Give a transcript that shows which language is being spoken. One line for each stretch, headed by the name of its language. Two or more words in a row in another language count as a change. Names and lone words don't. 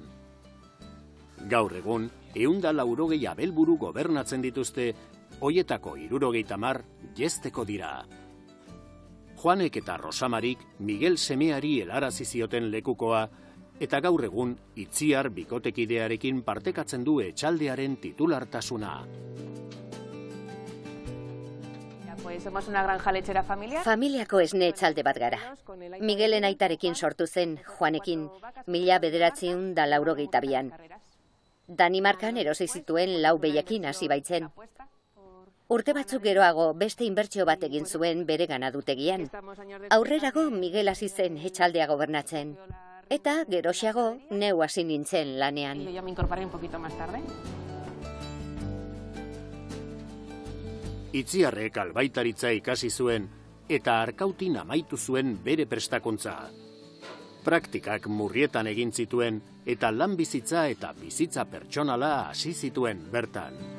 Basque: Gaur egun, 180 abelburu gobernatzen dituzte, hoietako 70 jesteko dira. Juanek eta Rosamarik Miguel semeari helarazi zioten lekukoa, eta gaur egun Itziar bikotekidearekin partekatzen du etxaldearen titulartasuna.
Spanish: Somos una granja lechera familiar.
Basque: Familiako esne etxalde bat gara. Miguelen aitarekin sortu zen, Juanekin, 1982an. Danimarkan erosi zituen 4 behiekin hasi baitzen. Urte batzuk geroago beste inbertsio bat egin zuen bere ganadutegian. Aurrerago Miguel hasi zen etxaldea gobernatzen. Eta geroxeago neu hasi nintzen lanean.
Spanish: Yo me incorporé un poquito más tarde.
Basque: Itziarrek albaitaritza ikasi zuen eta Arkautin amaitu zuen bere prestakuntza. Praktikak Murrietan egin zituen eta lan bizitza eta bizitza pertsonala hasi zituen bertan.